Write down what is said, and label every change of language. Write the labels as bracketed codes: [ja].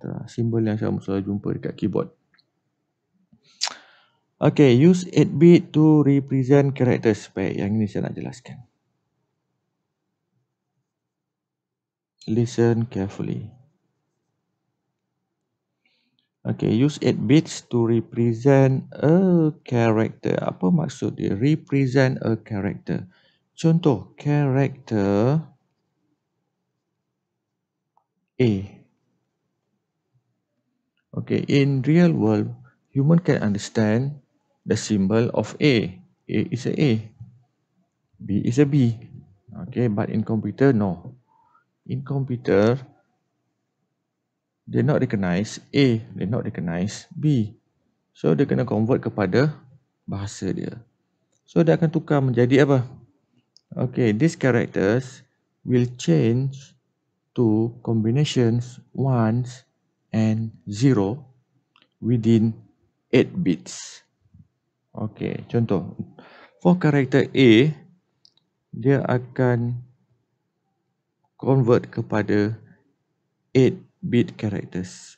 [ms] Simbol yang kamu selalu jumpa dekat keyboard. [en] Okay, use 8-bit to represent characters. [ms] Baik, yang ini saya nak jelaskan. [en] Listen carefully. Okay, use 8 bits to represent a character. [ms] Apa maksud dia? [en] Represent a character. Contoh, character A. Okay, in real world, human can understand the symbol of A. A is a A. B is a B. Okay, but in computer, no. In computer, they not recognize A, they not recognize B. [ms] So, dia kena convert kepada bahasa dia. So, dia akan tukar menjadi apa? [en] Okay, these characters will change to combinations 1s and 0 within 8 bits. Okay, contoh. For character A, [ms] dia akan [en] convert kepada 8-bit characters.